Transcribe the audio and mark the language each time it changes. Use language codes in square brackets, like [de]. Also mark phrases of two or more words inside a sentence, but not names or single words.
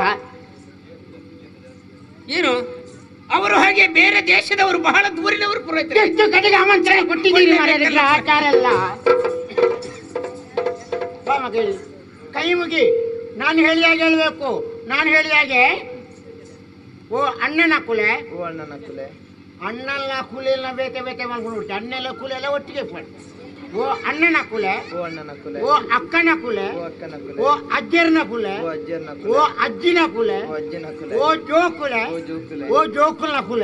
[kn] ಏನು ಅವರು ಹಾಗೆ ಬೇರೆ ದೇಶದವರು, ಬಹಳ ದೂರಿನವರು ಪುರೋಹಿತರೆ. ಎಷ್ಟು ಕಡೆಗೆ ಆಮಂತ್ರಣ ಕೊಟ್ಟಿದ್ದೀರಿ ಮಾರ್ರೆ, ಆಚಾರ ಎಲ್ಲ. ಬಾ ಮಗ, ಕೈ ಮುಗಿ. ನಾನು ಹೇಳಿದಾಗೆ ಹೇಳ್ಬೇಕು. ನಾನು ಹೇಳಿದಾಗೆ [tcy] ಓ ಅಣ್ಣನ ಕುಲೆ, ಅಣ್ಣನ ಕುಲೆಲ್ಲ ಬೇತೆ ಮಾಡ್ಕೊಂಡು ಅಣ್ಣೆಲ್ಲ ಕುಲೆ ಎಲ್ಲ ಒಟ್ಟಿಗೆ ಪಡಿ. ಓ ಅಣ್ಣನ ಕುಲೆ, ಓ ಅಕ್ಕನ ಕುಲೆ, ಓ ಅಜ್ಜರ್ನ ಕುಲೆ, ಓ ಅಜ್ಜಿನ ಕುಲೆ, ಓ ಜೋಕುಲೆ, ಓ ಜೋಕುಲ್ನ ಕುಲೆ.